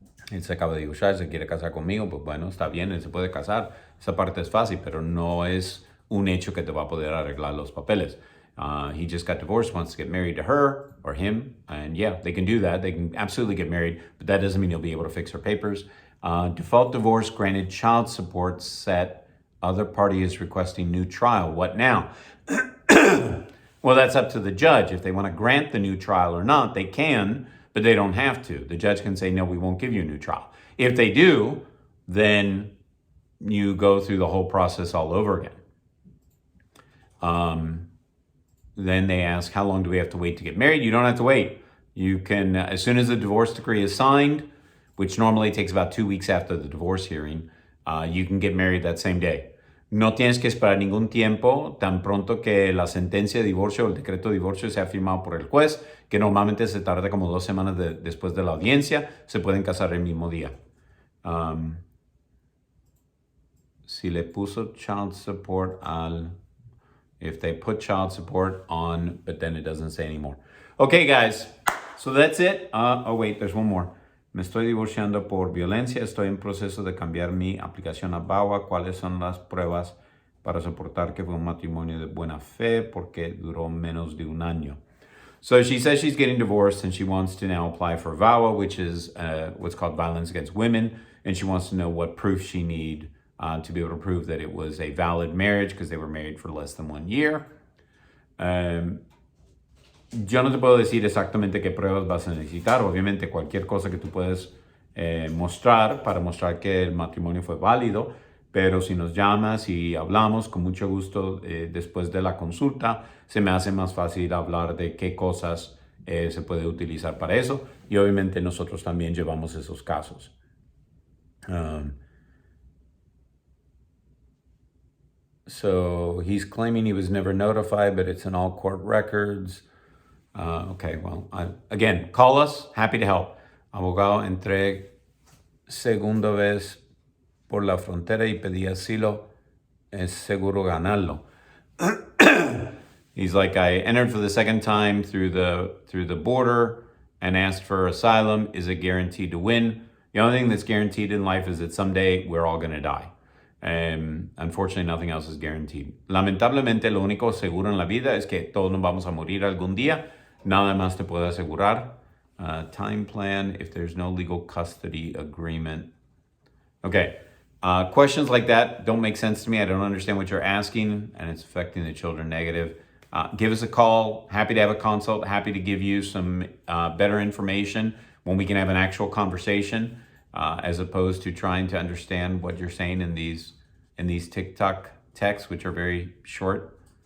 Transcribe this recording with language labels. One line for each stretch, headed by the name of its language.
Spanish: Él se acaba de divorciar, se quiere casar conmigo, pues bueno, está bien, él se puede casar. Esa parte es fácil, pero no es un hecho que te va a poder arreglar los papeles.
English: He just got divorced, wants to get married to her or him, and yeah, they can do that. They can absolutely get married, but that doesn't mean he'll be able to fix her papers. Default divorce granted child support set. Other party is requesting new trial. What now? Well, that's up to the judge. If they want to grant the new trial or not, they can, but they don't have to. The judge can say, no, we won't give you a new trial. If they do, then you go through the whole process all over again. Then they ask, how long do we have to wait to get married? You don't have to wait. You can, as soon as the divorce decree is signed, which normally takes about 2 weeks after the divorce hearing, you can get married that same day.
Spanish: No tienes que esperar ningún tiempo, tan pronto que la sentencia de divorcio o el decreto de divorcio sea firmado por el juez, que normalmente se tarda como 2 semanas después de la audiencia. Se pueden casar el mismo día. Si le puso
English: child support if they put child support on, but then it doesn't say anymore. Okay, guys, so that's it. Oh, wait, there's one more.
Spanish: Me estoy divorciando por violencia. Estoy en proceso de cambiar mi aplicación a VAWA. ¿Cuáles son las pruebas para soportar que fue un matrimonio de buena fe porque duró menos de un año?
English: So she says she's getting divorced and she wants to now apply for VAWA, which is what's called violence against women. And she wants to know what proof she need to be able to prove that it was a valid marriage because they were married for less than 1 year.
Spanish: Yo no te puedo decir exactamente qué pruebas vas a necesitar. Obviamente cualquier cosa que tú puedes mostrar para mostrar que el matrimonio fue válido, pero si nos llamas y hablamos con mucho gusto después de la consulta, se me hace más fácil hablar de qué cosas se puede utilizar para eso, y obviamente nosotros también llevamos esos casos.
English: So he's claiming he was never notified, but it's in all court records. Okay, well, again, call us. Happy to help.
Spanish: Abogado, entré segunda vez por la frontera y pedí asilo. Es seguro ganarlo.
English: He's like, I entered for the second time through the border and asked for asylum. Is it guaranteed to win? The only thing that's guaranteed in life is that someday we're all going to die. Unfortunately, nothing else is guaranteed.
Spanish: Lamentablemente, lo único seguro en la vida es que todos nos vamos a morir algún día. Nada más te puedo asegurar.
English: Time plan if there's no legal custody agreement. Okay. Questions like that don't make sense to me. I don't understand what you're asking, and it's affecting the children negative. Give us a call. Happy to have a consult. Happy to give you some better information when we can have an actual conversation, as opposed to trying to understand what you're saying in these TikTok texts, which are very short.